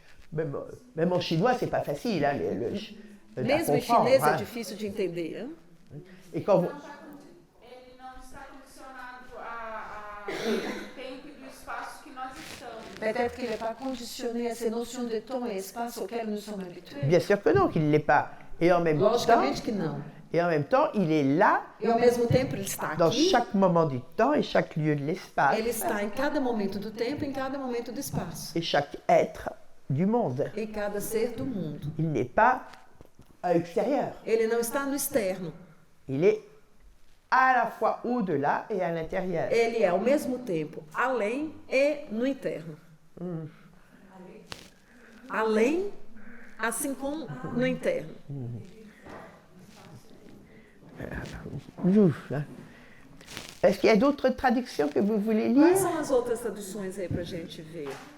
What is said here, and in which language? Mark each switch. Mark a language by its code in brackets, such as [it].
[fr] Mais même en chinois, c'est pas facile. Hein, [pt] Mesmo em chinês é difícil de entender. Hein? [fr] Et quand vous... [pt] Ele não está condicionado ao tempo e do espaço que nós estamos. [fr] Peut-être qu'il n'est pas conditionné à ces notions de temps et espace auxquelles nous sommes habitués. Bien sûr que non, qu'il ne l'est pas. Et en même [pt] Logicamente que não. [fr] Et en même temps, il est là, [pt] E ao mesmo tempo ele está [fr] dans [pt] aqui. [fr] chaque moment du temps et chaque lieu de l'espace. [pt] Ele está em cada momento do tempo, em cada momento do espaço. [fr] Et chaque être du monde. [pt] Em cada ser do mundo. [fr] Il n'est pas à l'extérieur. [pt] Ele não está no externo. [fr] Il est à la fois au-delà et à l'intérieur. [pt] Ele é ao mesmo tempo além e no interno. Além, assim como no interno. [fr] Est-ce qu'il y a d'autres traductions que vous voulez [pt] Quais [fr] lire? [pt] são as outras traduções aí para a gente ver?